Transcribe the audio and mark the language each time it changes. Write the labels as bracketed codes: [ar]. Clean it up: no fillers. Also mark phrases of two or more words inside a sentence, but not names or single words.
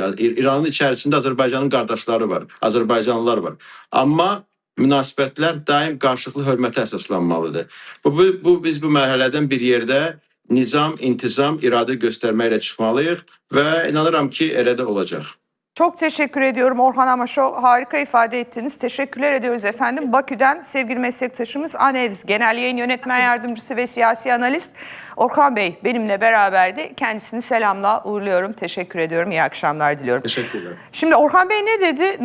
[az] İranın içərisində Azərbaycanın qardaşları var, Azərbaycanlılar var. Amma münasibətlər daim qarşılıqlı hörmətə əsaslanmalıdır. Biz bu mərhələdən bir yerdə nizam, intizam, iradə göstərməklə çıxmalıyıq və inanıram ki, elə də olacaq. [tr] Çok teşekkür ediyorum Orhan Amaşov. Harika ifade ettiniz. Teşekkürler ediyoruz efendim. Bakü'den sevgili meslektaşımız Anevz Genel Yayın Yönetmen Yardımcısı ve siyasi analist Orhan Bey benimle beraberdi. Kendisini selamla uğurluyorum. Teşekkür ediyorum. İyi akşamlar diliyorum. Teşekkürler. Şimdi Orhan Bey ne dedi?